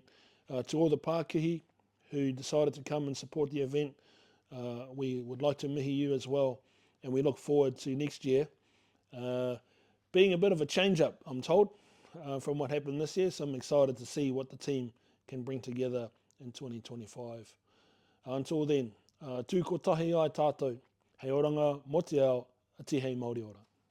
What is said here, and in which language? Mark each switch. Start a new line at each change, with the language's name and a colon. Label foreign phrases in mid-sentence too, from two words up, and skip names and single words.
English: To all the Pākihi who decided to come and support the event, we would like to mihi you as well, and we look forward to next year being a bit of a change-up, I'm told, from what happened this year, so I'm excited to see what the team can bring together in 2025. Until then,
Māori: tū kotahi ai tātou, hei oranga, mo te ao, a tihei Māori ora.